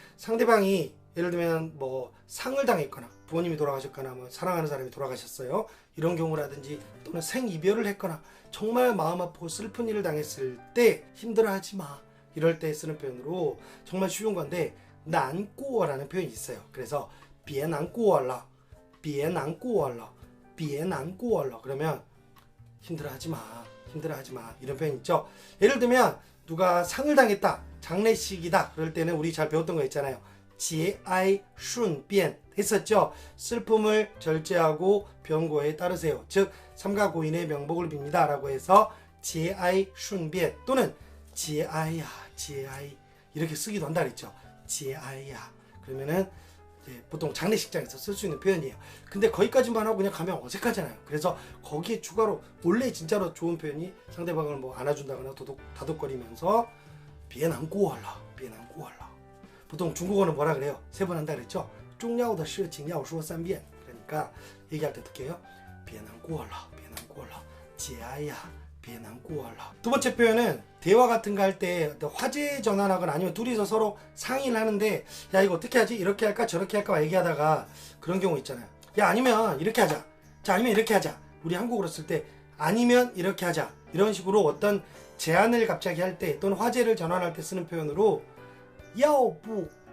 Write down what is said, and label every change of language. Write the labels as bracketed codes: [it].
[ko] 상대방이 예를 들면 뭐 상을 당했거나 부모님이 돌아가셨거나 뭐 사랑하는 사람이 돌아가셨어요, 이런 경우라든지 또는 생이별을 했거나 정말 마음 아프고 슬픈 일을 당했을 때 힘들어하지 마, 이럴 때 쓰는 표현으로 정말 쉬운 건데 난꾸어라는 표현이 있어요. 그래서 [zh] 别难过了, 别难过了, 别难过了. [ko] 그러면 힘들어하지 마, 이런 표현 있죠. 예를 들면 누가 상을 당했다, 장례식이다, 그럴 때는 우리 잘 배웠던 거 있잖아요. 节哀顺变했었죠. 슬픔을 절제하고 병고에 따르세요. 즉 삼가 고인의 명복을 빕니다 라고 해서 节哀顺变 또는 [zh] 节哀呀, 节哀 [ko] 이렇게 쓰기도 한다 그랬죠. [zh] 节哀呀. [ko] 그러면은 보통 장례식장에서 쓸 수 있는 표현이에요. 근데 거기까지만 하고 그냥 가면 어색하잖아요. 그래서 거기에 추가로 원래 진짜로 좋은 표현이 상대방을 뭐 안아준다거나 다독거리면서 [zh] 别难过了, 别难过了. [ko] 보통 중국어는 뭐라 그래요? 3번 한다 그랬죠. [zh] 重要的事情要说3遍. [ko] 그러니까 얘기할 때 어떻게 해요? [zh] 别难过了, 别难过了, 节哀呀, 别难过了. [ko] 두 번째 표현은 대화 같은 거 할 때 화제 전환하거나 아니면 둘이서 서로 상의를 하는데 야 이거 어떻게 하지? 이렇게 할까 저렇게 할까 얘기하다가 그런 경우 있잖아요. 야 아니면 이렇게 하자. 자 아니면 이렇게 하자. 우리 한국어로 쓸 때 아니면 이렇게 하자. 이런 식으로 어떤 제안을 갑자기 할 때 또는 화제를 전환할 때 쓰는 표현으로 要不